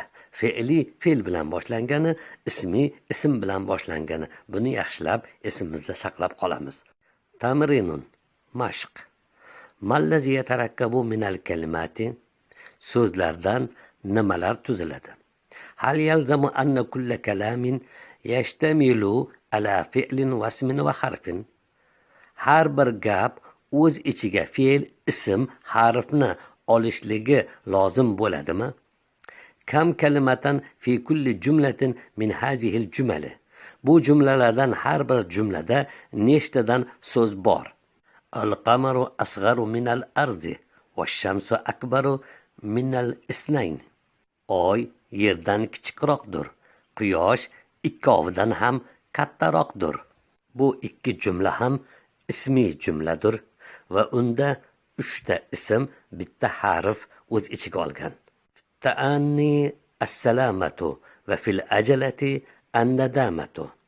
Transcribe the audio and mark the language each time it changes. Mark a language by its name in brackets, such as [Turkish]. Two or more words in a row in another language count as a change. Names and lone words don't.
[Uzbek] Fe'li fe'l bilan boshlangani, ismiy ism bilan boshlangani. Buni yaxshilab esimizda saqlab qolamiz. [Arabic] Tamrinun, mashq. ما الذي يتركب من الكلمات. [Uzbek] So'zlardan nimalar tuziladi? [Arabic] هل يلزم أن كل كلام يشتمل على فعل واسم وحرف. [Uzbek] Har bir gap o'z ichiga fe'l, ism, harfni olishligi lozim bo'ladimi? [Arabic] كم كلمة في كل جملة من هذه الجمل. [Uzbek] Bu jumlalardan har bir jumlada nechtadan so'z bor? [Arabic] القمر أصغر من الأرض والشمس أكبر من الاثنين. [Uzbek] Oy yerdan kichikroqdir, quyosh ikkovidan ham kattaroqdir. Bu ikki jumla ham ismiy jumladir va unda 3 ta ism, bitta harf o'z ichiga olgan. [Arabic] التأني السلامة وفي العجلة الندامة.